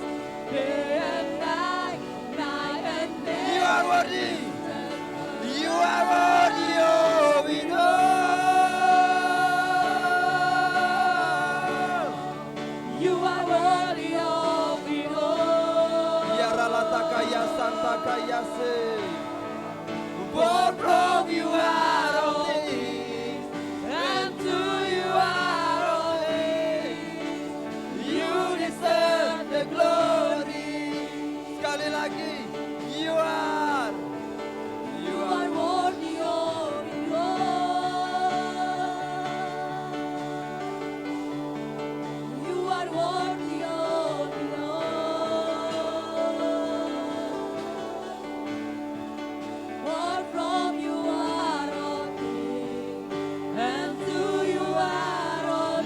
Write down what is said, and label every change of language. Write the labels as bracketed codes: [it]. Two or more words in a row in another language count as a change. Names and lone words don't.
[en] Day and night, night and day. You are worthy. You are worthy of it all. You are worthy of it all. Ya ralata kaya santa kaya se. For from you are all things, and to you are all things. You deserve the glory. [id] Sekali lagi, [en] you are. You are worthy of it all. You are worthy of it all. For from you are all things, and to you are all